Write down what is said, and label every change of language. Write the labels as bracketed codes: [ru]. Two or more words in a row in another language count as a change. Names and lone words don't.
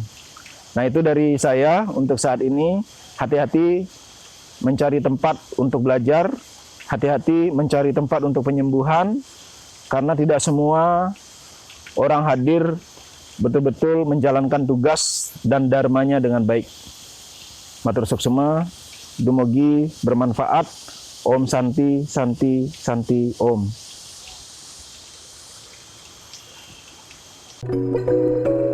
[id] Nah, itu dari saya untuk saat ini. Hati-hati mencari tempat untuk belajar, hati-hati mencari tempat untuk penyembuhan, karena tidak semua orang hadir betul-betul menjalankan tugas dan dharmanya dengan baik. [ban] Matur suksema, dumugi bermanfaat. [sa] Om Santi, Santi, Santi, Om.